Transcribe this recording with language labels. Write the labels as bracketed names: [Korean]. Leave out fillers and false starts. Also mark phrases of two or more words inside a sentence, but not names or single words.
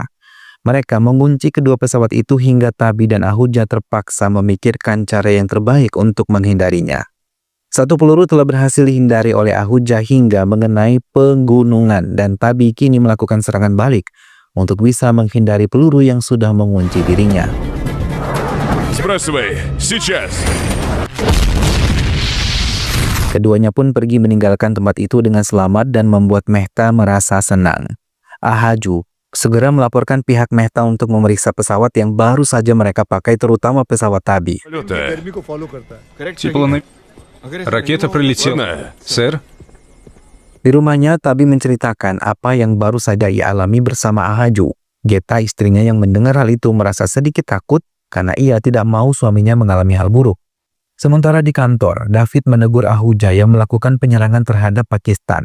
[Indonesian] Mereka mengunci kedua pesawat itu hingga Tabi dan Ahuja terpaksa memikirkan cara yang terbaik untuk menghindarinya. Satu peluru telah berhasil dihindari oleh Ahuja hingga mengenai pegunungan dan Tabi kini melakukan serangan balik untuk bisa menghindari peluru yang sudah mengunci dirinya. [Russian] Сбрасывай, сейчас! [Indonesian] Keduanya pun pergi meninggalkan tempat itu dengan selamat dan membuat Mehta merasa senang. Ahaju segera melaporkan pihak Mehta untuk memeriksa pesawat yang baru saja mereka pakai, terutama pesawat Tabi. [Russian] Полета. Тепло Ракета прилетела. Ладно. Сэр? [Indonesian] Di rumahnya, Tabi menceritakan apa yang baru saja ia alami bersama Ahaju. Geta, istrinya yang mendengar hal itu merasa sedikit takut karena ia tidak mau suaminya mengalami hal buruk. Sementara di kantor, David menegur Ahuja yang melakukan penyerangan terhadap Pakistan.